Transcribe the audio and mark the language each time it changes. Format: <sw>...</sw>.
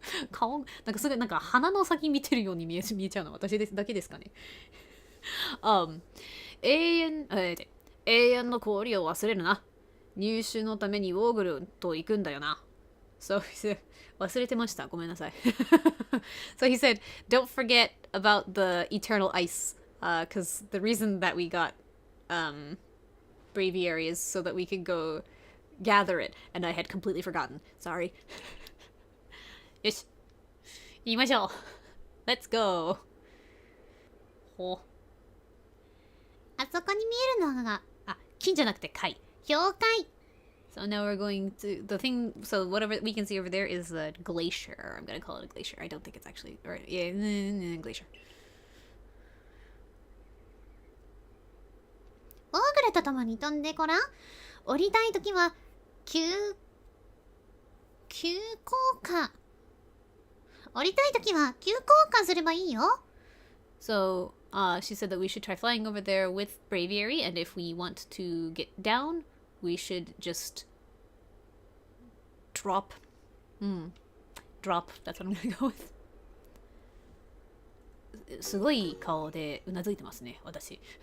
<ja>顔なんかすごいなんか鼻の先見てるように見えちゃうの私だけですかね。永遠の氷を忘れるな。入手のためにウォーグルと行くんだよな。 So he said, 忘れてました。ごめんなさい。</ja> <en>So he said, don't forget about the eternal ice. Because the reason that we got Braviary is so that we could go gather it. And I had completely forgotten.</en> <ja>Sorry.</ja> <en>よし。言いましょう。</en> <ja>Let's go.</ja> <en>ほう。</en> <ja>あそこに見えるのが、金じゃなくて貝。氷海。</ja> <en>So now we're going to the thing. So whatever we can see over there is the glacier. I'm gonna call it a glacier. I don't think it's actually, or yeah, glacier.</en> <ja>オーグルと共に飛んでごらん。降りたいときは急降下。降りたいときは急降下すればいいよ。</ja> <en>So she said that we should try flying over there with Braviary, and if we want to get down, we should just drop. Drop. That's what I'm gonna go with.</en> <ja>すごい顔でうなずいてますね、私。</ja>